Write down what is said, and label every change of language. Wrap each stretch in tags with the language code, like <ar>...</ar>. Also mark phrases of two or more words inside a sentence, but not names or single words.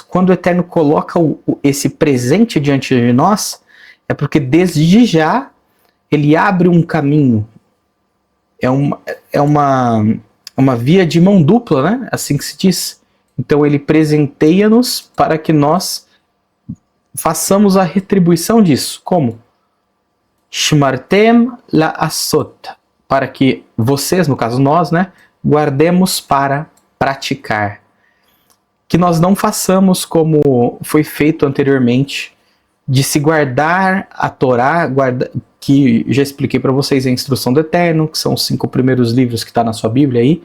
<pt>Quando o Eterno coloca esse presente diante de nós, é porque desde já ele abre um caminho. É uma via de mão dupla, né? Assim que se diz. Então ele presenteia-nos para que nós façamos a retribuição disso. Como?</pt> <he>שמרתם לעשות.</he> <pt>Para que vocês, no caso nós, né, guardemos para praticar. Que nós não façamos como foi feito anteriormente, de se guardar a Torá, que já expliquei para vocês a instrução do Eterno, que são os 5 primeiros livros que está na sua Bíblia aí.</pt>